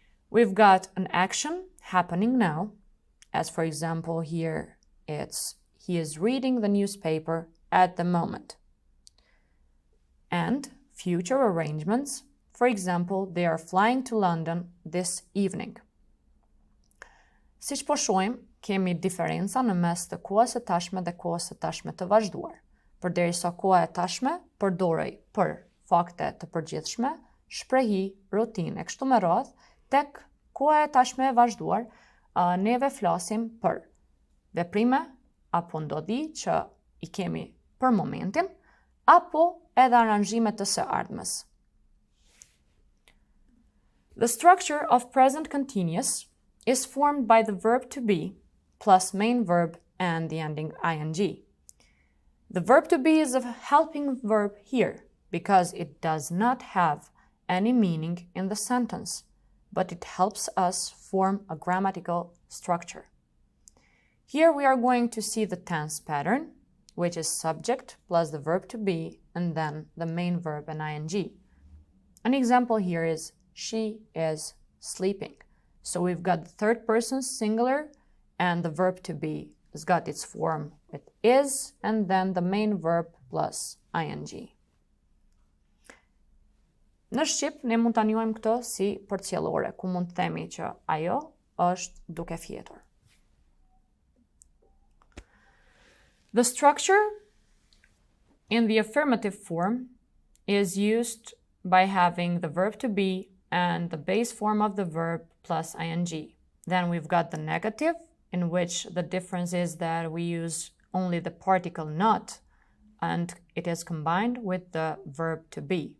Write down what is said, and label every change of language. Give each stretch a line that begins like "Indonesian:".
English: We've got an action happening now, as for example here it's he is reading the newspaper at the moment. And future arrangements, for example, they are flying to London this evening.
Albanian: Siç po shohim, kemi diferenca në mes të kohës së tashme dhe kohës së tashme të vazhduar. Përderisa koha e tashme përdorej për fakte të përgjithshme, shprehi, rutinë e kështu me radhë, tek koha e tashme e vazhduar, neve flasim për veprime apo ndodhi që i kemi për momentin, apo edhe aranzhime të së ardhmes.
English: The structure of present continuous is formed by the verb to be plus main verb and the ending ing. The verb to be is a helping verb here because it does not have any meaning in the sentence, but it helps us form a grammatical structure. Here we are going to see the tense pattern, which is subject plus the verb to be and then the main verb and ing. An example here is she is sleeping. So we've got the third person singular and the verb to be has got its form with is and then the main verb plus ing.
Albanian: Në Shqip, ne mund ta njohim këto si përcjellore, ku mund të themi që ajo është duke fjetur.
English: The structure in the affirmative form is used by having the verb to be and the base form of the verb plus ing. Then we've got the negative, in which the difference is that we use only the particle not, and it is combined with the verb to be.